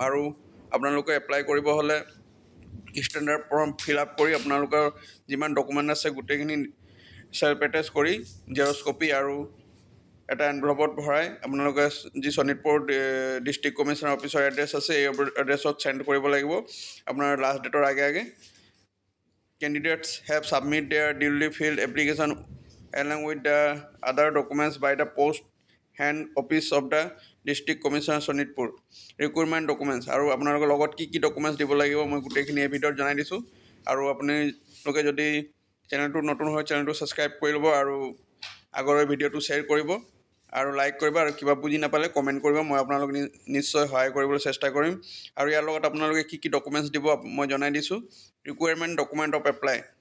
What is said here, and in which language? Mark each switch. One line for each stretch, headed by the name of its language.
Assamese: আৰু আপোনালোকে এপ্লাই কৰিব হ'লে ষ্টেণ্ডাৰ্ড ফৰ্ম ফিল আপ কৰি আপোনালোকৰ যিমান ডকুমেণ্ট আছে গোটেইখিনি চেল্ফ এটেষ্ট কৰি জেৰক্স কপি আৰু এটা এনভেলপত ভৰাই আপোনালোকে যি শোণিতপুৰ ডিষ্ট্ৰিক্ট কমিশ্যনাৰ অফিচৰ এড্ৰেছ আছে এই এড্ৰেছত চেণ্ড কৰিব লাগিব আপোনাৰ লাষ্ট ডেটৰ আগে আগে।
English: candidates have submitted their duly filled application along with the other documents by the post hand office of the district commissioner Sonitpur.
Assamese: Requirement documents আৰু আপোনালোকৰ লগত কি ডকুমেণ্টছ দিব লাগিব মই গোটেইখিনি এই ভিডিঅ'ত জনাই দিছোঁ আৰু আপোনালোকে যদি চেনেলটো নতুন হয় চেনেলটো ছাবস্ক্ৰাইব কৰি ল'ব আৰু আগৰ ভিডিঅ'টো শ্বেয়াৰ কৰিব আৰু লাইক কৰিব আৰু কিবা বুজি নাপালে কমেণ্ট কৰিব মই আপোনালোক নিশ্চয় সহায় কৰিবলৈ চেষ্টা কৰিম আৰু ইয়াৰ লগত আপোনালোকে কি ডকুমেণ্টছ দিব মই জনাই দিছোঁ ৰিকুৱাৰমেণ্ট ডকুমেণ্ট অফ এপ্লাই